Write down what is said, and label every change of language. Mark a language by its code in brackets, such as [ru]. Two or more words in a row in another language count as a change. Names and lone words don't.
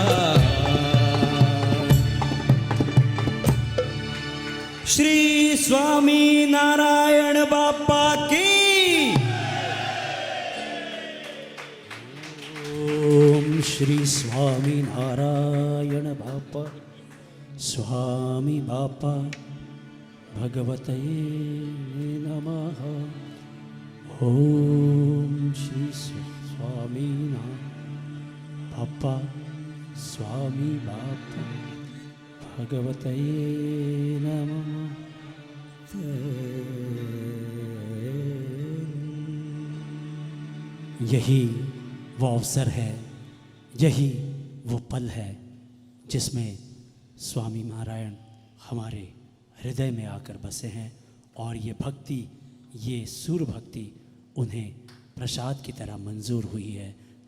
[hi] श्री स्वामी नारायण बापा की [sa] ओम श्री स्वामी नारायण बापा स्वामी बापा भगवते नमः। ओम श्री स्वामी बापा स्वामी बापा भगवते नमः। [hi] यही वो अवसर है, यही वो पल है जिसमें स्वामी नारायण हमारे हृदय में आकर बसे हैं और ये भक्ति, ये सूर भक्ति उन्हें प्रसाद की तरह मंजूर हुई है।